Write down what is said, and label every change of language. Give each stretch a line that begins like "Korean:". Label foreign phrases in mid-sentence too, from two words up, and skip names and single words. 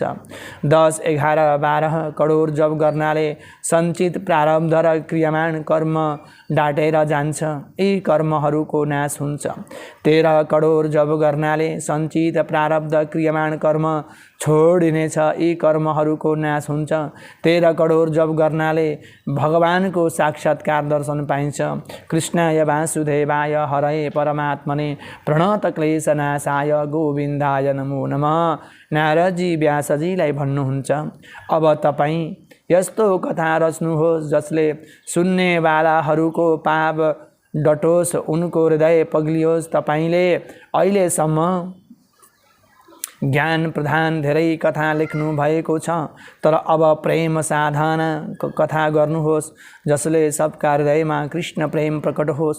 Nepali: 10, 11, 12 करोड जप गर्नाले सञ्चित प्रारब्ध र क्रियमाण कर्म डाटेर जान्छ, यी कर्महरूको नाश हुन्छ। 13 करोड जब गर्नाले सञ्चित प्रारब्ध क्रियमाण कर्म छोडिनेछ, यी कर्महरूको नाश हुन्छ। 13 करोड जब गर्नाले भगवानको साक्षात्कार दर्शन पाइन्छ।
Sanskrit: कृष्णाय वासुदेवाय हरये परमात्मने प्रणतक्लेशनाशाय गोविन्दाय नमो नमः।
Nepali: नारदजी व्यासजीलाई भन्नुहुन्छ, अब तपाईँ यस्तो कथा रच्नुहोस् जसले सुन्नेवालाहरूको पाप डटोस्, उनको हृदय पग्लियोस्। तपाईँले अहिलेसम्म ज्ञान प्रधान धेरै कथा लेख्नु भएको छ, तर अब प्रेम साधना कथा गर्नुहोस् जसले सबका हृदयमा कृष्ण प्रेम प्रकट होस्।